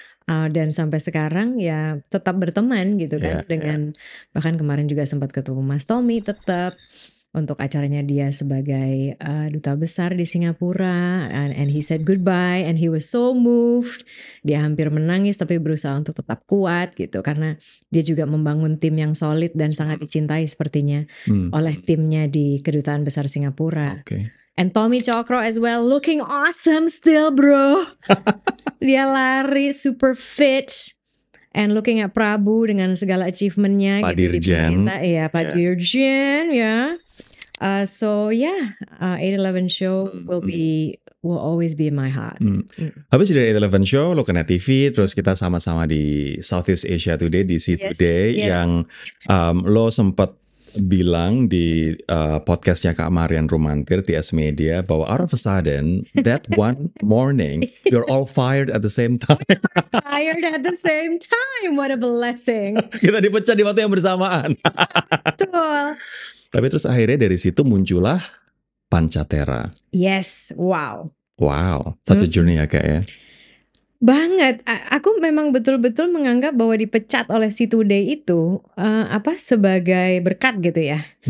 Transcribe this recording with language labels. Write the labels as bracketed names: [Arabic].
[Indonesian] Dan sampai sekarang ya tetap berteman gitu kan dengan bahkan kemarin juga sempat ketemu Mas Tommy tetap untuk acaranya dia sebagai duta besar di Singapura, [English] and he said goodbye and he was so moved. [Indonesian] Dia hampir menangis tapi berusaha untuk tetap kuat gitu karena dia juga membangun tim yang solid dan sangat dicintai sepertinya oleh timnya di kedutaan besar Singapura. [English] And Tommy Cokro as well, looking awesome still bro. [Indonesian] Dia lari super fit. [English] And looking at [Indonesian] Prabu dengan segala achievementnya Pak gitu Dirjen. Iya Pak Dirjen ya. [English] So yeah, 8/11 Show will always be in my heart. [Indonesian] Habis dari 8/11 Show, lo kena TV, terus kita sama-sama di Southeast Asia Today, di C Today, yang lo sempat bilang di podcastnya Kak Marian Rumantir, TS Media, bahwa [English] out of a sudden, that one morning, you're all fired at the same time. Fired at the same time, what a blessing. [Indonesian] Kita dipecat di waktu yang bersamaan. Betul. Tapi terus akhirnya dari situ muncullah Pancatera. [English] Yes, wow. [Indonesian] Wow, satu journey ya Kak ya. Banget, aku memang betul-betul menganggap bahwa dipecat oleh C Today itu sebagai berkat gitu ya.